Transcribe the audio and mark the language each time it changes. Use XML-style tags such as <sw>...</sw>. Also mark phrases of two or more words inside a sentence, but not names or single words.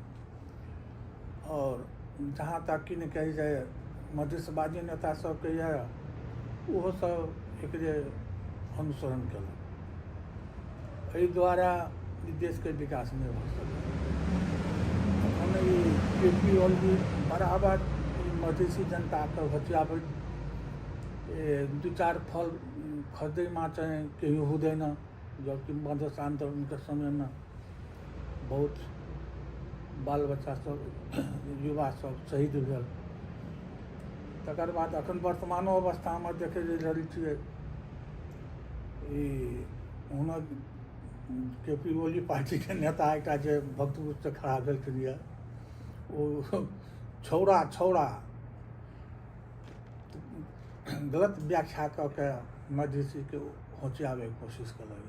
<mai>और जहाँ तक कि नहीं कही जाए मधेशवादी नेता सबके यऽ, ओहो सब एकरे अनुसरण केलक। एहि द्वारा ई देशके विकास नहीं भऽ सकल। अखन ई केपी ओली बराबर मधेसी जनताके हथियाबै, दू चार फल खरीदैमे</mai> <ne>चाहिँ केही हुँदैन।</ne> <mai>जबकि मधेस आन्दोलनके समयमे बहुत बाल बच्चा सब, युवा सब शहीद भेल। तकर बाद अखन वर्तमानो अवस्थामे देखै रहल छियै, ई हुनक केपी ओली पार्टीके नेता एकटा जे भक्तपुरसँ खड़ा भेलखिन यऽ, ओ छौड़ा गलत व्याख्या कऽ के मधेसीके होशियाबैके कोशिश केलक।</mai>